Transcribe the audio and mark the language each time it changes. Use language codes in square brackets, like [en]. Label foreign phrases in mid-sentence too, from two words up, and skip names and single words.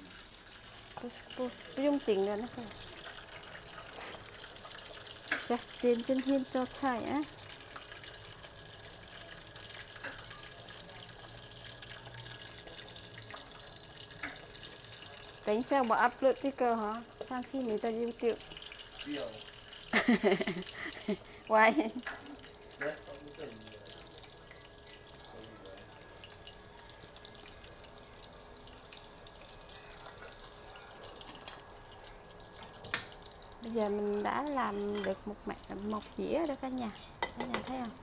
[zh] 不用紧的那个。Justin 今天做菜啊。等一下我 upload 这个哈，上去你的 YouTube。不要。 [en] Why？ [vi] Bây giờ mình đã làm được một dĩa rồi cả nhà thấy không?